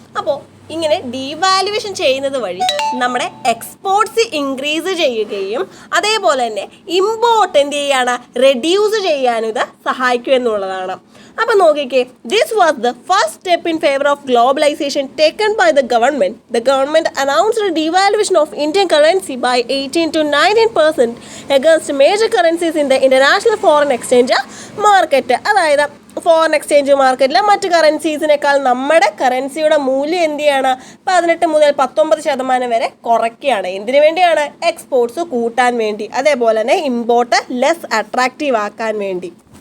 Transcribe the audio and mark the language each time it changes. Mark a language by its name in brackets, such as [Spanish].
[Malayalam] അപ്പോൾ ഇങ്ങനെ ഡീവാലുവേഷൻ ചെയ്യുന്നത് വഴി നമ്മുടെ എക്സ്പോർട്ട്സ് ഇൻക്രീസ് ചെയ്യുകയും അതേപോലെ തന്നെ ഇമ്പോർട്ട് എന്ത് ചെയ്യാണ്, റെഡ്യൂസ് ചെയ്യാനും ഇത് സഹായിക്കും എന്നുള്ളതാണ്. അപ്പം നോക്കിക്കേ, [English] This was the first step in favour of globalisation taken by the government. The government announced devaluation of Indian currency by 18 to 19% against major currencies in the international foreign exchange market. [Malayalam] അതായത് foreign exchange മാർക്കറ്റിൽ മറ്റ് കറൻസീസിനേക്കാൾ നമ്മുടെ കറൻസിയുടെ മൂല്യം എന്ത് ചെയ്യാണ്, 18 മുതൽ 19% വരെ കുറയ്ക്കുകയാണ്. എന്തിനു വേണ്ടിയാണ്? എക്സ്പോർട്ട്സ് കൂട്ടാൻ വേണ്ടി, അതേപോലെ തന്നെ ഇമ്പോർട്ട് ലെസ് അട്രാക്റ്റീവ് ആക്കാൻ വേണ്ടി.